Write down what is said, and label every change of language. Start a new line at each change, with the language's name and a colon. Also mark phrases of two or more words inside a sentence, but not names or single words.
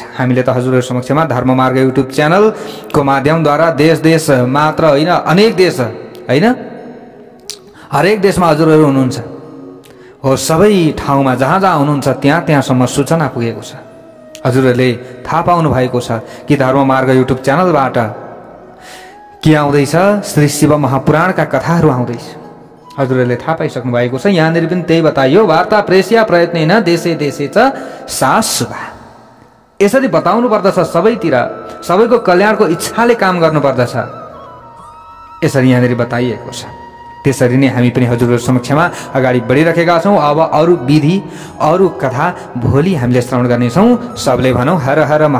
Nepali: हामीले त हजुरहरु समक्षमा धर्ममार्ग युट्युब च्यानलको माध्यमद्वारा देश देश मात्र होइन, अनेक देश होइन, हरेक देशमा हजुरहरु हुनुहुन्छ हो, सबै ठाउँमा जहाँ जहाँ हुनुहुन्छ त्यहाँ त्यहाँसम्म सूचना पुगेको छ। हजुरहरूले थाहा पाउनु भएको छ कि धर्ममार्ग युट्युब च्यानलबाट के आउँदैछ, श्री शिव महापुराणका कथाहरू आउँदैछ। हजुरहरूले थाहा पाइसक्नु भएको छ। यहाँनिर पनि त्यही बताइयो,
Sanskrit: वार्ता प्रेष्या प्रयत्नेन देशे देशे च सा शुभा।
Nepali: यसरी बताउनु पर्दछ, सबैतिर सबैको कल्याणको इच्छाले काम गर्नु पर्दछ, यसरी यहाँनिर बताइएको छ। त्यसरी नै हामी पनि हजुरहरु समक्षमा अगाडि बढिरहेका छौं। अब अरू विधि, अरू कथा भोलि हामीले श्रवण गर्नेछौं। सबले भनौं हर हर महा